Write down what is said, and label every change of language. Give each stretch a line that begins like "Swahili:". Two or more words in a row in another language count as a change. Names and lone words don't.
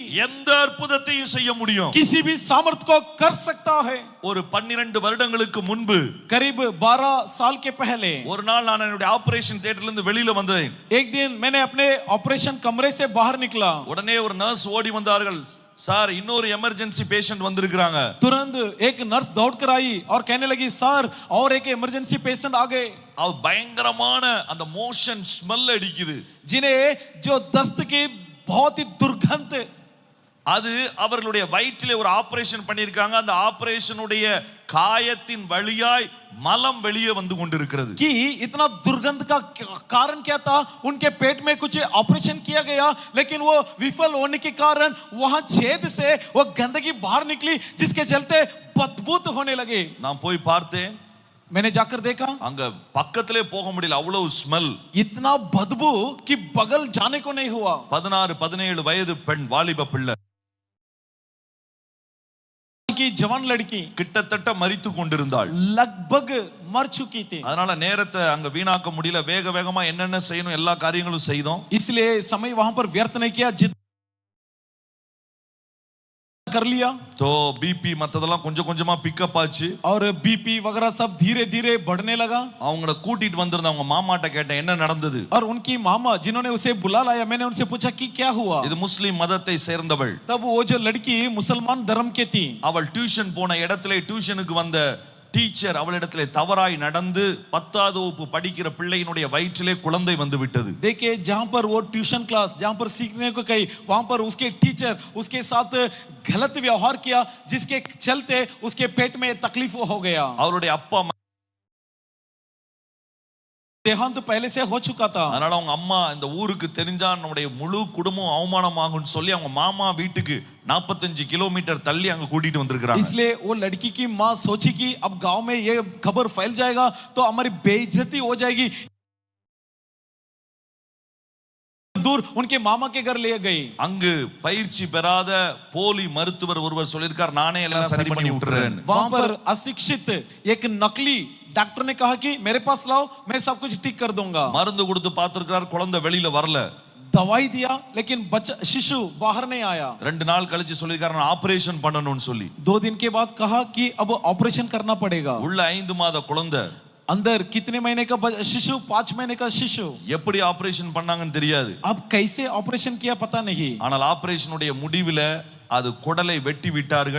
Tamil: எந்த அற்புதத்தையும் செய்ய முடியும்.
Hindi: किसी भी सामर्थ को कर सकता है.
Tamil: ஒரு 12 வருடங்களுக்கு முன்பு
Hindi: करीब 12 साल के पहले
Tamil: ஒரு நாள் நான் என்னுடைய ஆபரேஷன் தியேட்டர்ல இருந்து வெளியில வந்தேன்.
Hindi: एक दिन मैंने अपने ऑपरेशन कमरे से बाहर निकला.
Tamil: உடனே ஒரு நர்ஸ் ஓடி வந்தார்கள். சார் இன்னொரு எமர்ஜென்சி பேஷண்ட் வந்திருக்காங்க.
Hindi: तुरंत एक नर्स दौड़ कर आई और कहने लगी सर और एक इमरजेंसी पेशेंट आ गए.
Tamil: அவ பயங்கரமான அந்த மோஷன் ஸ்மெல் அடிக்குது.
Hindi: जिन्हें जो दस्त की बहुत ही दुर्गंध,
Tamil: அது அவர்களுடைய வயிற்றிலே ஒரு ஆபரேஷன் பண்ணிருக்காங்க. அந்த ஆபரேஷனுடைய காயத்தின் வழியாய் மலம் வெளியே வந்து கொண்டிருக்கிறது.
Hindi: कि इतना दुर्गंध का कारण क्या था? उनके पेट में कुछ ऑपरेशन किया गया लेकिन वो विफल होने के कारण वहां छेद से वो गंदगी बाहर निकली जिसके चलते बदबूत होने लगे.
Tamil: நான் போய் பார்த்தேன்.
Hindi: मैंने जाकर देखा
Tamil: அங்க பக்கத்திலே போக முடியல, அவ்வளவு ஸ்மெல்.
Hindi: इतना बदबू कि बगल जाने को नहीं हुआ.
Tamil: 16-17 வயது பெண், வாலிப பிள்ளை,
Hindi: की जवान लड़की
Tamil: கிட்டத்தட்ட மரித்து கொண்டிருந்தாள்.
Hindi: लगभग मर चुकी थी.
Tamil: அதனால நேரத்தை அங்க வீணாக்க முடியல. வேகமா என்னென்ன செய்யணும் எல்லா காரியங்களும் செய்தோம்.
Hindi: इसलिए समय वहां पर व्यर्थ नहीं किया, जिद कर लिया.
Tamil: तो बीपी மத்ததெல்லாம் கொஞ்சம் கொஞ்சமா பிக்கப் ஆச்சு.
Hindi: और बीपी वगैरह सब धीरे धीरे बढ़ने लगा.
Tamil: அவங்கள கூட்டிட்டு வந்திருந்த அவங்க மாமாட்ட கேட்டேன் என்ன நடந்தது.
Hindi: और उनकी मामा जिन्होंने उसे बुला लाया, मैंने उनसे पूछा कि क्या हुआ.
Tamil: இது முஸ்லிம் மதத்தை சேர்ந்தவள்.
Hindi: तब वो जो लड़की मुसलमान धर्म के थी,
Tamil: அவள் டியூஷன் போன இடத்திலே டியூஷனுக்கு வந்த டீச்சர் அவளிடத்திலே தவறாய் நடந்து 10வது வகுப்பு படிக்கிற பிள்ளையினுடைய வயிற்றிலே குழந்தை வந்து விட்டது.
Hindi: देखिए जहां पर वो ट्यूशन क्लास जहां पर सीखने को गई, वहां पर उसके टीचर उसके साथ गलत व्यवहार किया जिसके चलते उसके पेट में तकलीफ हो गया.
Tamil: அவருடைய அப்பா
Hindi: देहांत पहले से हो चुका था.
Tamil: அதனால அவங்க அம்மா இந்த ஊருக்கு தெரிஞ்சா நம்முடைய முழு குடும்பம் அவமானமாகும்னு சொல்லி அவங்க மாமா வீட்டுக்கு 45 கிலோமீட்டர் தள்ளி அங்க கூட்டிட்டு வந்திருக்காங்க.
Hindi: इसलिए वो लड़की की मां सोची कि अब गांव में ये खबर फैल जाएगा तो हमारी बेइज्जती हो जाएगी. दूर उनके मामा के घर ले गई.
Tamil: அங்கு பயிற்சி பெறாத போலி மருத்துவர் ஒருவர் சொல்லிருக்கார் நானே எல்லாம் சரி பண்ணி விட்டுறேன்.
Hindi: वहां पर अशिक्षित एक नकली डॉक्टर ने कहा कि मेरे पास लाओ, मैं सब कुछ ठीक कर दूंगा.
Tamil: மருந்து கொடுத்து பார்த்திருக்கார், குழந்தை வெளியில வரல.
Hindi: दवाई दिया लेकिन बच्चा शिशु बाहर नहीं आया.
Tamil: 2 நாள் கழிச்சு சொல்லிருக்கார் நான் ஆபரேஷன் பண்ணணும்னு சொல்லி.
Hindi: 2 दिन के बाद कहा कि अब ऑपरेशन करना पड़ेगा.
Tamil: உள்ள 5 மாத குழந்தை,
Hindi: अंदर कितने महीने का शिशु? 5 महीने का शिशु.
Tamil: எப்படி ஆபரேஷன் பண்ணாங்கன்னு தெரியாது.
Hindi: अब कैसे ऑपरेशन किया पता नहीं.
Tamil: ஆனால் ஆபரேஷனுடைய முடிவில அது குடலை வெட்டி விட்டார்கள்.